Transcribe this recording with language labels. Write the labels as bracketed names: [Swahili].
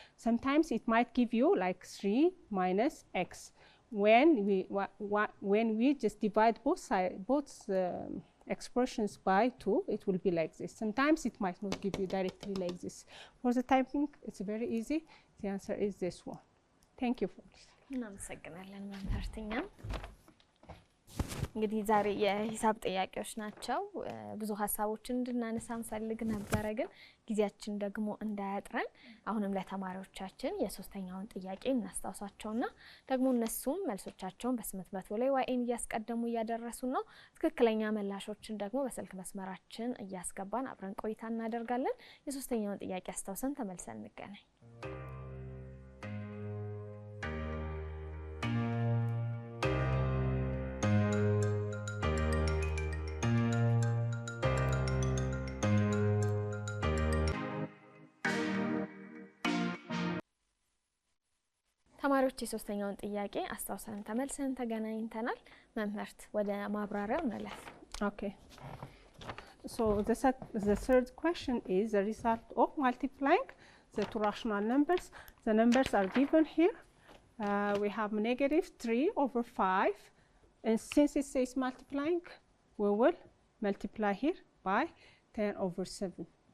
[English] Sometimes it might give you like 3 minus x. When we just divide both expressions by 2, it will be like this. Sometimes it might not give you directly like this. For the typing, it's very easy. The answer is this one. Thank you for this. [Amharic] እናመሰግናለን መምህርትኛ። እንግዲህ ዛሬ የሂሳብ ጥያቄዎች ናቸው። ብዙ ሀሳቦችን እንድናነሳ እንፈልግ ነበር ግን ጊዜያችን ደግሞ እንዳያጥረን አሁንም ለተማሪዎቻችን የሶስተኛውን ጥያቄ እናስታውሳቸውና ደግሞ እነሱም መልሶቻቸውን በ800 ላይ ዋይን እያስቀደሙ እያደረሱ ነው። ትክክለኛ መላሾችን ደግሞ በስልክ መስመራችን እያስገባን አብረን ቆይታ እናደርጋለን። የሶስተኛውን ጥያቄ አስታውሰን ተመልሰን እንገናኝ። ተማሪዎች የሶስተኛውን ጥያቄ አስታውሰን ተመልሰን ተገናኝተናል። መምህርት ወደ ማብራሪያው እንለፍ። [English] Okay. So the third question is the result of multiplying the two rational numbers. The numbers are given here. We have -3/5, and since it says multiplying, we will multiply here by 10/7.